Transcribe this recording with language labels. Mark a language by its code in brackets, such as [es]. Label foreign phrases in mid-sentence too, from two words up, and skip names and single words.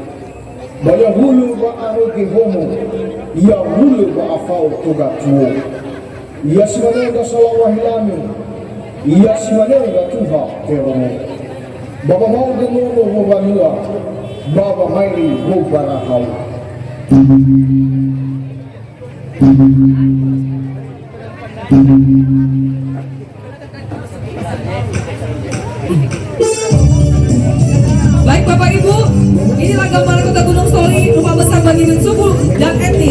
[nia] Baya hulu ba arogi homo, ia hulu ba afau toga tuo. Ia simanenga salawahilami, ia simanenga tuha teromo. Baba mau genono hobanua, baba maili hobarahau. [id] Baik Bapak Ibu, inilah gambaran Kota Gunung Stoli, rumah besar bagi suku dan etnis.